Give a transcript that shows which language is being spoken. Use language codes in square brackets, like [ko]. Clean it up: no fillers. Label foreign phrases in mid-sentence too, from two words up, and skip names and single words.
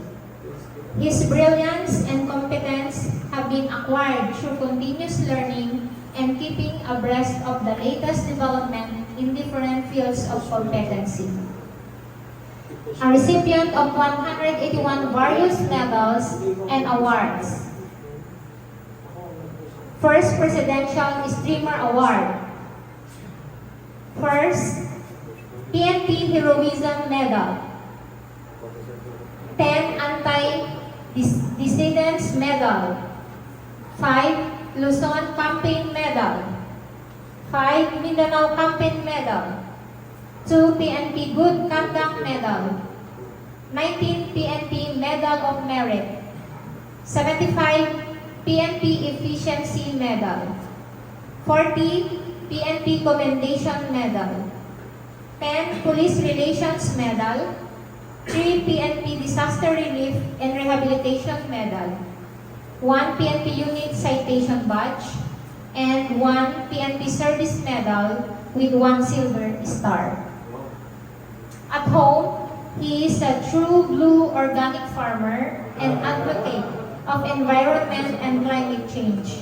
[en] His brilliance and competence have been acquired through continuous learning and keeping abreast of the latest development in different fields of competency. A recipient of 181 various medals and awards. First Presidential Streamer Award. First PNP Heroism Medal. 10 Anti-Dissidence Medal. 5 Luzon Campaign Medal. 5 Mindanao Campaign Medal. 2 PNP Good Conduct Medal, 19 PNP Medal of Merit, 75 PNP Efficiency Medal, 40 PNP Commendation Medal, 10 Police Relations Medal, 3 PNP Disaster Relief and Rehabilitation Medal, 1 PNP Unit Citation Badge, and 1 PNP Service Medal with 1 Silver Star. At home, he is a true blue organic farmer and advocate of environment and climate change.